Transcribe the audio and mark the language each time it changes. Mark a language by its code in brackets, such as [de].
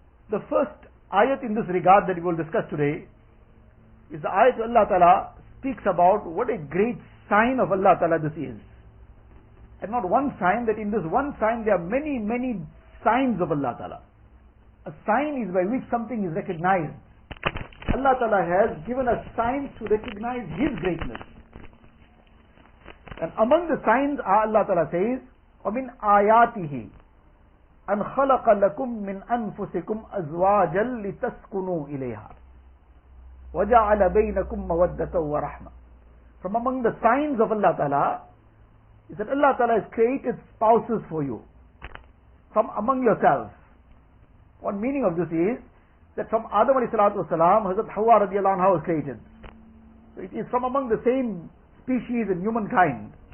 [en] The first ayat in this regard that we will discuss today is the ayat Allah Ta'ala speaks about what a great sign of Allah Ta'ala this is. And not one sign, that in this one sign there are many, many signs of Allah Ta'ala. A sign is by which something is recognized. Allah Ta'ala has given us signs to recognize His greatness. And among the signs are, Allah Ta'ala says, [ar] وَمِنْ آيَاتِهِ أَنْ خَلَقَ لَكُم مِّنْ أَنفُسِكُمْ أَزْوَاجًا لِتَسْكُنُوا إِلَيْهَا وَجَعَلَ بَيْنَكُمْ مَوَدَّةً وَرَحْمَةً. [en] From among the signs of Allah Ta'ala is that Allah Ta'ala has created spouses for you from among yourselves. One meaning of this is that from Adam alayhi salatu wasalam, Hazrat Hawa radiallahu anha was created. So it is from among the same species in humankind.